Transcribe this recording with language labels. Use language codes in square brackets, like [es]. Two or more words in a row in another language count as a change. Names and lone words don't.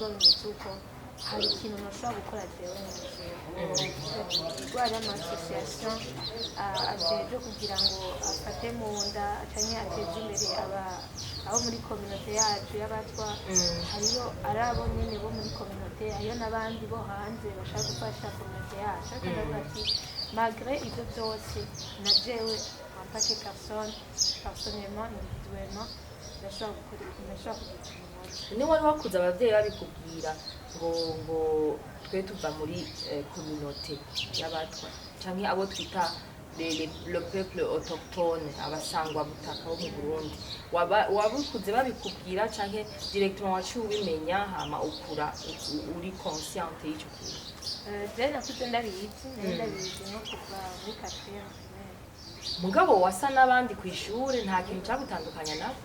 [rn] bimeze uko hari ikintu nashobora gukora jewe rwari amasosiyasiyo ajejwe kugira ngo afate mu nda canke ateze imbere abo muri kominote yacu y'abatwa hariyo ari abo nyene bo muri kominote hariyo n'abandi bo hanze bashaka gufasha kominote yacu ariko ndavuga ati malgré ibyo byose na jewe [fr] en tant que personne personnellement individuellement [rn] ndashobora kugira ikintu ni wari wakuze ababyeyi babikubwira ngo twe tuva muri communauté y'abatwa canke abo twita [fr] le peuple autochtone [rn] abasangwa butaka bo mu Burundi wabukuze babikubwira canke directement waciye ubimenya hama ukura uri consciente y'ico kintu je nakuze ndabizi no kuva muri 4e mugabo wasa n'abandi ku ishuri nta kintu cyagutandukanya nabo